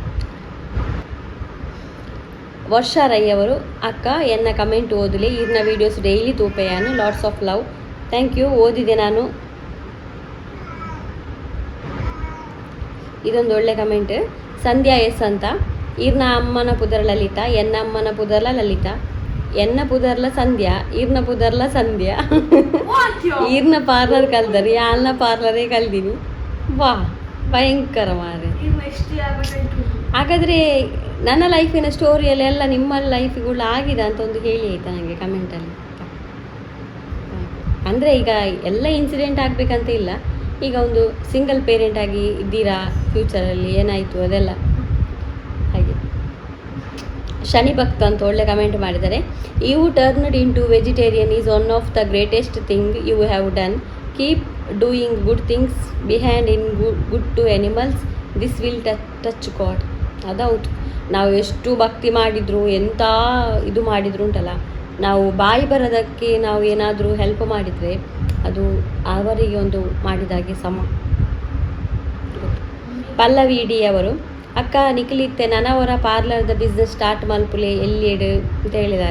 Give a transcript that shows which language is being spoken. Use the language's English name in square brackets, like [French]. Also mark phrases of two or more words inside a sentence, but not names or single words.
[Tulu] ವರ್ಷ ರೈ ಅವರು ಅಕ್ಕ ಎನ್ನ ಕಮೆಂಟ್ ಓದಲಿ ಇರ್ನ ವೀಡಿಯೋಸ್ ಡೈಲಿ ತೂಪೆಯಾನು [English] lots of love. thank you, [Kannada] ಓದಿದೆ ನಾನು. ಇದೊಂದು ಒಳ್ಳೆ ಕಮೆಂಟ್. ಸಂಧ್ಯಾ ಎಸ್ ಅಂತ. [Tulu] ಇರ್ನ ಅಮ್ಮನ ಪುದರ ಲಲಿತಾ, ಎನ್ನ ಅಮ್ಮನ ಪುದರ್ಲ ಲಲಿತಾ, ಎನ್ನ ಪುದರ್ಲ ಸಂಧ್ಯಾ, ಇರ್ನ ಪುದರ್ಲ ಸಂಧ್ಯಾ. ಇರ್ನ ಪಾರ್ಲರ್ ಕಲ್ದರಿ, ಯಾಲ್ನ ಪಾರ್ಲರೇ ಕಲ್ದೀನಿ. ವಾ ಭಯಂಕರ ಮಾರೆ. [Kannada] ಹಾಗಾದರೆ ನನ್ನ ಲೈಫಿನ ಸ್ಟೋರಿಯಲ್ಲಿ ಎಲ್ಲ ನಿಮ್ಮ ಲೈಫಿಗಳು ಆಗಿದೆ ಅಂತ ಒಂದು ಹೇಳಿ ಆಯಿತಾ ನನಗೆ ಕಮೆಂಟಲ್ಲಿ. ಅಂದರೆ ಈಗ ಎಲ್ಲ ಇನ್ಸಿಡೆಂಟ್ ಆಗಬೇಕಂತ ಇಲ್ಲ. ಈಗ ಒಂದು [English] single parent [Kannada] ಆಗಿ ಇದ್ದೀರಾ, ಫ್ಯೂಚರಲ್ಲಿ ಏನಾಯಿತು ಅದೆಲ್ಲ ಹಾಗೆ. ಶನಿ ಭಕ್ತ ಅಂತ ಒಳ್ಳೆ ಕಮೆಂಟ್ ಮಾಡಿದ್ದಾರೆ. [English] you turned in to vegetarian is one of the greatest thing you have done. keep doing good things behind in good to animals. this will touch God. [Kannada] ಅದೌದು, ನಾವು ಎಷ್ಟು ಭಕ್ತಿ ಮಾಡಿದ್ರು ಎಂಥ ಇದು ಮಾಡಿದ್ರು ಉಂಟಲ್ಲ, ನಾವು ಬಾಯಿ ಬರೋದಕ್ಕೆ ನಾವು ಏನಾದರೂ ಹೆಲ್ಪ್ ಮಾಡಿದರೆ ಅದು ಅವರಿಗೆ ಒಂದು ಮಾಡಿದಾಗೆ ಸಮ. [Tulu] ಪಲ್ಲವಿ ಡಿ ಅವರು ಅಕ್ಕ ನಿಖಿಲಿತ್ತೆ ನನವರ ಪಾರ್ಲರ್ದ [English] business start [Tulu] ಮಲ್ಪುಲೆ ಎಲ್ಲಿಡು [Kannada] ಅಂತ ಹೇಳಿದ್ದಾರೆ.